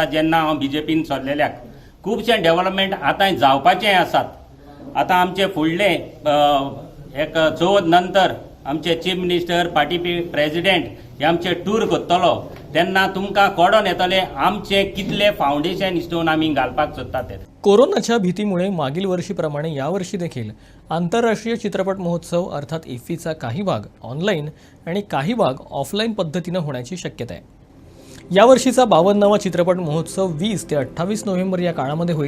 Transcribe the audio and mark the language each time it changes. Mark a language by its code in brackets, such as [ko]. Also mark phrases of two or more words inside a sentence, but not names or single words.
[kok] जेन्ना हांव बीजेपीन सरलेल्याक खुबशें डेव्हलपमेंट आतां जावपाचें आसात. आतां आमचे फुडले एक चवथ नंतर आमचे [en] chief minister party president [kok] हे आमचे टूर करतलो तेन्ना तुमकां कळोन येतले आमचे कितले [en] foundation stone [kok] आमी घालपाक सोदतात ते. [mr] कोरोनाच्या भीतीमुळे मागील वर्षीप्रमाणे यावर्षी देखील आंतरराष्ट्रीय चित्रपट महोत्सव अर्थात इफ्फीचा काही भाग ऑनलाईन आणि काही भाग ऑफलाईन पद्धतीनं होण्याची शक्यता आहे. यावर्षीचा 52वा चित्रपट महोत्सव 20 ते 28 नोव्हेंबर या काळामध्ये होईल.